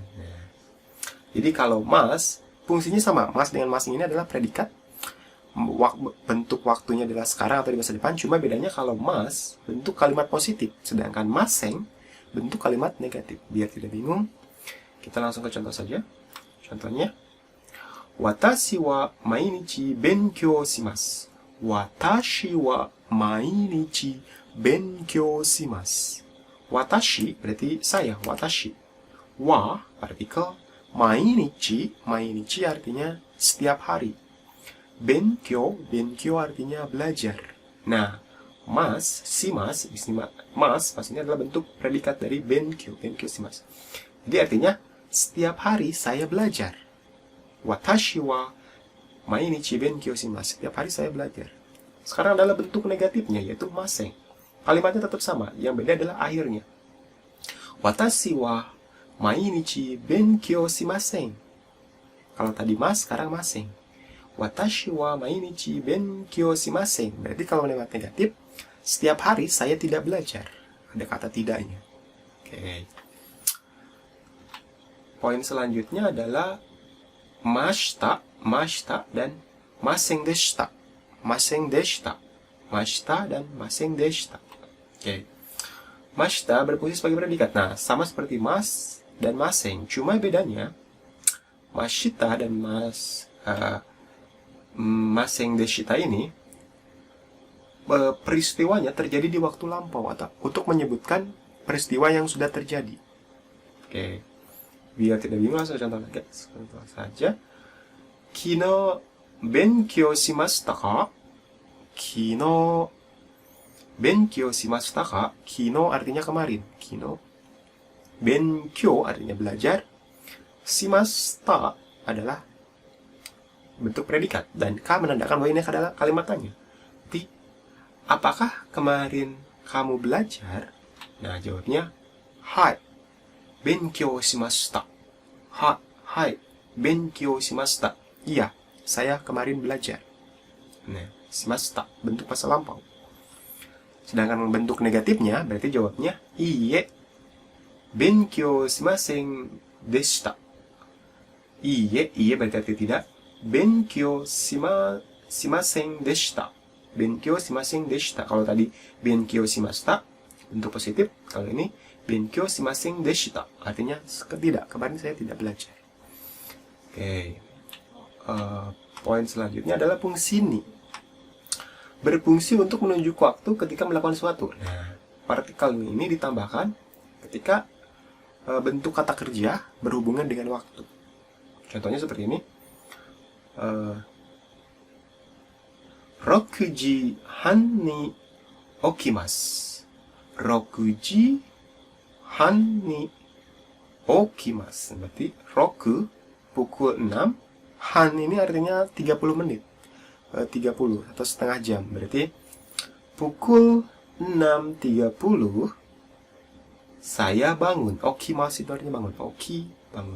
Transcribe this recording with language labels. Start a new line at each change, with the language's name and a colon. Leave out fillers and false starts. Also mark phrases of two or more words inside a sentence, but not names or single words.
Indonesian: Jadi kalau mas, fungsinya sama. Mas dengan masing ini adalah predikat. Bentuk waktunya adalah sekarang atau di masa depan. Cuma bedanya kalau mas, bentuk kalimat positif. Sedangkan maseng, bentuk kalimat negatif. Biar tidak bingung, kita langsung ke contoh saja. Contohnya,
Japanese: 私は毎日勉強します. 私は毎日勉強します.
Indonesian: Watashi berarti saya, watashi. Wa partikel, mainichi artinya setiap hari. Benkyou artinya belajar. Nah, shimasu, mas ini adalah bentuk predikat dari
Japanese: 勉強します.
Indonesian: Jadi artinya setiap hari saya belajar.
Japanese: 私は毎日勉強します.
Indonesian: Setiap hari saya belajar. Sekarang adalah bentuk negatifnya, yaitu maseng. Kalimatnya tetap sama, yang beda adalah akhirnya.
Japanese: 私は毎日勉強しません.
Indonesian: Kalau tadi mas, sekarang maseng.
Japanese: 私は毎日勉強しません.
Indonesian: Berarti kalau kalimat negatif, setiap hari saya tidak belajar. ada kata tidaknya. Oke. Poin selanjutnya adalah mashita, dan
Japanese: ませんでした. ませんでした. Mashita dan ませんでした. Oke.
Indonesian: Mashita berfungsi sebagai predikat. Nah, sama seperti mas dan maseng, cuma bedanya mashita dan
Japanese: ませんでした
Indonesian: ini peristiwanya terjadi di waktu lampau atau untuk menyebutkan peristiwa yang sudah terjadi. Oke. Biar tidak bingung, langsung contoh lagi. Contoh saja.
Japanese: 昨日勉強しましたか? 昨日勉強しましたか?
Indonesian: Kino artinya kemarin. Kino. Benkyou artinya belajar. Shimashita adalah bentuk predikat. Dan ka menandakan bahwa ini adalah kalimat tanya. Jadi, apakah kemarin kamu belajar? Nah, jawabnya hai.
Japanese: 勉強しました. Hai. 勉強しました.
Indonesian: Iya, saya kemarin belajar. Nah, shimashita bentuk masa lampau. Sedangkan bentuk negatifnya berarti jawabnya iie.
Japanese: 勉強しませんでした.
Indonesian: Iie berarti tidak.
Japanese: 勉強しませんでした. 勉強しませんでした.
Indonesian: Kalau tadi
Japanese: 勉強しました
Indonesian: bentuk positif, kalau ini
Japanese: 勉強しませんでした
Indonesian: artinya tidak, kemarin saya tidak belajar. Oke. Poin selanjutnya adalah fungsi ni. Berfungsi untuk menunjuk waktu ketika melakukan sesuatu. Nah, partikel ni ini ditambahkan ketika bentuk kata kerja berhubungan dengan waktu. Contohnya seperti ini.
Japanese: 六時半に起きます. 六時半に起きます.
Indonesian: Berarti roku pukul 6. Han ini artinya 30 menit. 30 atau setengah jam. Berarti pukul 6.30 saya bangun. Okimasu itu artinya bangun. Oki, bangun.